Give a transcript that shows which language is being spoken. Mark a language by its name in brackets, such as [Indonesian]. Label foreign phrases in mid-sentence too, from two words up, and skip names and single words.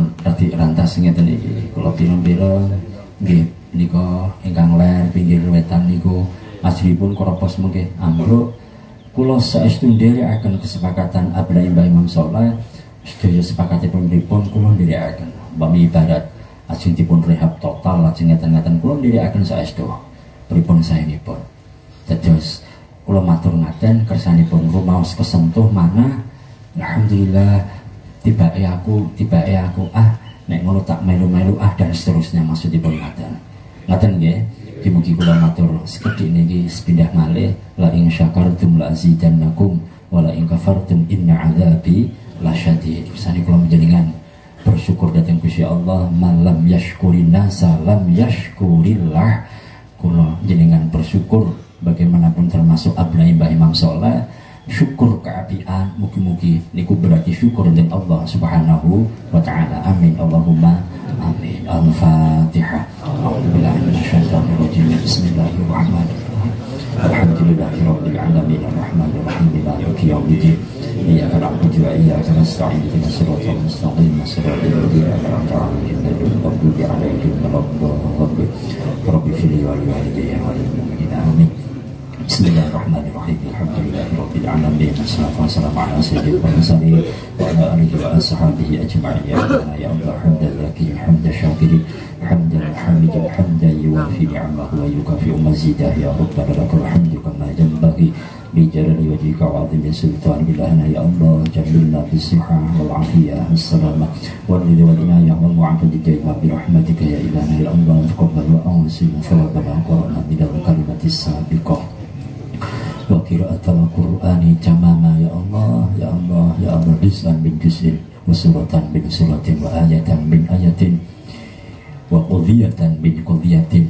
[Javanese] radi rantas ngeten iki kula pira-pira nggih nika ingkang ler pinggir wetan niku asripun koropos mengke ambruk kula saestu nderekaken kesepakatan abna Mbah Imam Sholeh sedaya sepakatipun pripun kula nderekaken bami ibarat ajeng dipun rehab total ajeng ngeten-ngeten kula nderekaken saestu pripun saenipun dados kula matur ngaten kersanipun rumaos kesentuh mana alhamdulillah tibake aku nek ngono tak melu-melu dan seterusnya maksudipun ngaten nggih mugi kula matur sekedhik niki sepindah malih [Arabic] لئن شكرتم لأزيدنكم ولئن كفرتم إن عذابي لشديد. [Javanese] Sane kula panjenengan bersyukur datang Gusti Allah [Arabic] من لم يشكر الناس لم يشكر الله. [Javanese] Kula jenengan bersyukur bagaimanapun termasuk abnai Mbah Imam Sholeh syukur keapian mugi-mugi niku berarti syukur dan Allah [Arabic] سبحانه وتعالى. آمين اللهم آمين. الفاتحة. أعوذ بالله من الشيطان الرجيم. بسم الله الرحمن الرحيم. الحمد لله رب العالمين الرحمن الرحيم مالك يوم الدين إياك نعبد وإياك نستعين اهدنا الصراط المستقيم صراط الذين أنعمت عليهم غير المغضوب عليهم ولا الضالين رب اغفر لي ولوالدي وللمؤمنين آمين. بسم الله الرحمن الرحيم. الحمد لله رب العالمين. والصلاة والسلام على سيد المرسلين وعلى آله وأصحابه أجمعين. يا الله، حمدا لك حمد الشاكرين حمد الحامدين حمدا يوافي نعمه ويكافئ مزيده. يا ربنا لك الحمد كما ينبغي لجلال وجهك وعظيم سلطانك. يا الله, جملنا بالصحة والعافية والسلامة والرضا والعناية والمعافاة برحمتك يا إلهنا. يا الله، تقبل وأنزل ثوابنا قرآنا من الكلمات السابقة وقراءة القرآن تماما. يا الله، يا الله، يا الله، جزءا بجزء وسورة بسورة وآية بآية وقضية بقضية.